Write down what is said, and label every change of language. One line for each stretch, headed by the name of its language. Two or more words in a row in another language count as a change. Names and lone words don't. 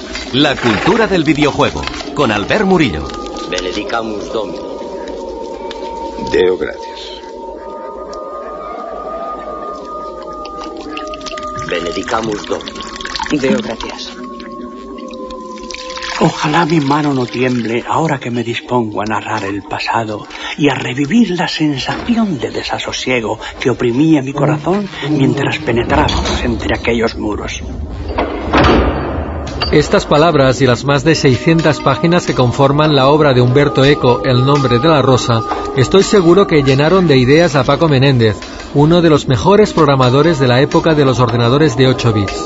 Spanish: La cultura del videojuego, con Albert Murillo.
Latin: Benedicamus Domini. Deo gratias. Benedicamus Domini. Deo gratias.
Spanish: Ojalá mi mano no tiemble ahora que me dispongo a narrar el pasado y a revivir la sensación de desasosiego que oprimía mi corazón mientras penetrábamos entre aquellos muros. Estas palabras y las más de 600 páginas que conforman la obra de Umberto Eco, El nombre de la rosa, estoy seguro que llenaron de ideas a Paco Menéndez, uno de los mejores programadores de la época de los ordenadores de 8 bits.